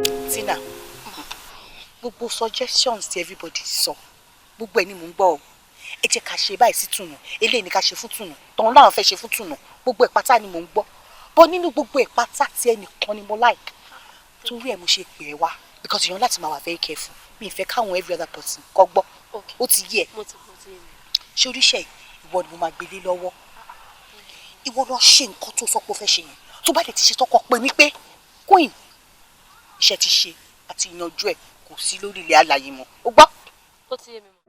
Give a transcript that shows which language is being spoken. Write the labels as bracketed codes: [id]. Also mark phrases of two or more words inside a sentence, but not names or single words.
[yo] Tina, gbogbo suggestions tí everybody sọ, gbogbo ẹ̀ ni mò ń gbọ́ o. Ẹ jẹ́ ká ṣe báyìí sí Tùnú, eléyìí ni ká ṣe fún Tùnú, tọ̀hún làwọn fẹ́ ṣe fún Tùnú, gbogbo ẹ̀ pátá ni mò ń gbọ́. But nínú gbogbo ẹ̀ pátá tí ẹnìkan ni mo like, torí ẹ̀ mo ṣe pè é wá, because èèyàn láti máa wà [en] very careful. [yo] Mi ì fẹ́ káwọn [en] every other person [yo] kó gbọ́. Okay. Ó ti yé ẹ. Mo ti, mo ti yé mi. Ṣé oríṣẹ́ yìí, ìwọ ni mo máa gbélé lọ́wọ́. Ìwọ lọ ṣe nǹkan tó sọ pé o fẹ́ ṣe yẹn. Tó bá dẹ̀ ti ṣe tán, kó pè mí pé, "Queen, iṣẹ́ ti ṣe àti yanjú ẹ̀, kò sí lórí ilẹ̀ alàyè mọ́." O gbọ́? Ó ti yé mi.